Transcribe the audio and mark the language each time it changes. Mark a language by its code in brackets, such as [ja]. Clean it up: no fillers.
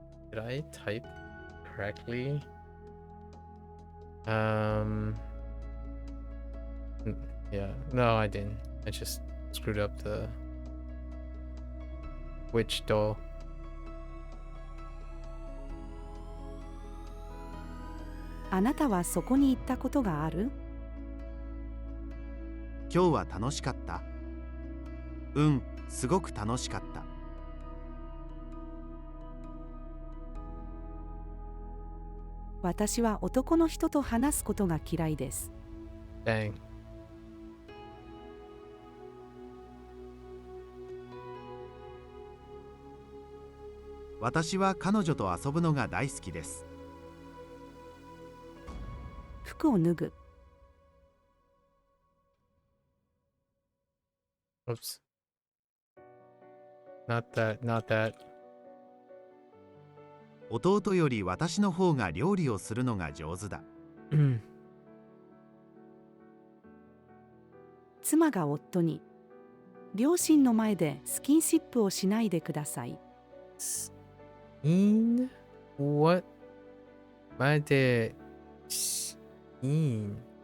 [en] Did I type correctly? Yeah, no, I didn't. I just screwed up the which doll. [ja] あなたはそこに行ったことがある？今日は楽しかった？うん、すごく楽しかった。私は男の人と話すことが嫌いです。 [en] Dang. [ja] 私は彼女と遊ぶのが大好きです。服を脱ぐ。 [en] Oops. Not that, not that. [ja] 弟より私の方が料理をするのが上手だ。妻が夫に、両親の前でスキンシップをしないでください。 [en] Skin? What? [ja] 前でskinship.